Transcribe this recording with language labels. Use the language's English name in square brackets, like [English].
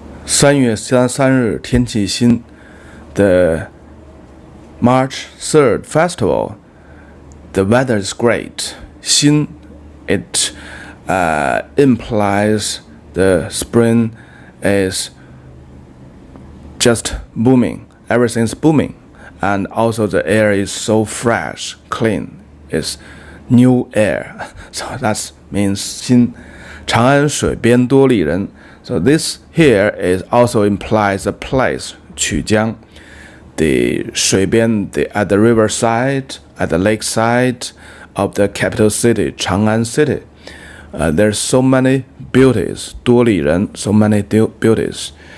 [Chinese] 3月3日天气新 [English] The March 3rd festival, the weather is great. 新 it implies the spring is just booming. Everything's booming. And also the air is so fresh, clean. It's new air. So that means 新 [Chinese] 长安水边多丽人. [English] So this here is also implies a place, Qujiang. The 水边, at the riverside, at the lakeside of the capital city, Chang'an city. There's so many beauties, [Chinese] 多丽人, [English] so many beauties.